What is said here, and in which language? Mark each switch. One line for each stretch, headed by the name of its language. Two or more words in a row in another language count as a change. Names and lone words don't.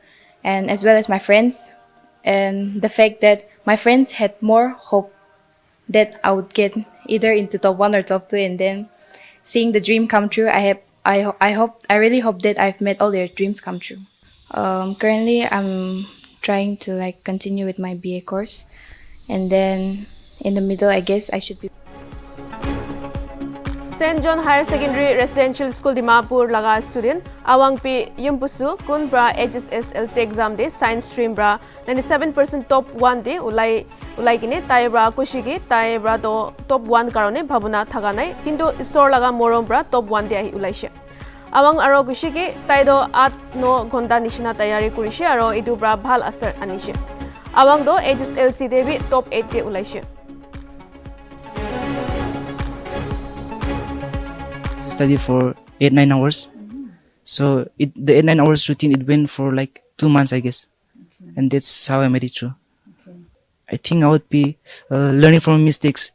English: And as well as my friends. And the fact that my friends had more hope that I would get either into top 1 or top 2, and then seeing the dream come true, I really hope that I've made all their dreams come true. Currently, I'm trying to continue with my BA course, and then in the middle, I guess I should be.
Naga Pidgin: St. John Higher Secondary Residential School Dimapur laga student awang pi yumpusu kun bra
English: HSSLC exam
Naga Pidgin: de
English: science stream
Naga Pidgin: bra 97% top 1 de ulai kine tai bra kushigi tai bra to top 1 karone bhabuna thaga nai kintu isor laga morom bra top 1 de ahi ulaise. Awang aro kushigi tai do 8-9 ghonta nishina tayari kurise aro idu bra bhal asar anishe. Awang do HSLC de bi top 8 de ulaise.
English: Study for 8-9 hours. So the 8-9 hours routine, it went for 2 months, I guess. Okay. And that's how I made it through. Okay. I think I would be learning from mistakes.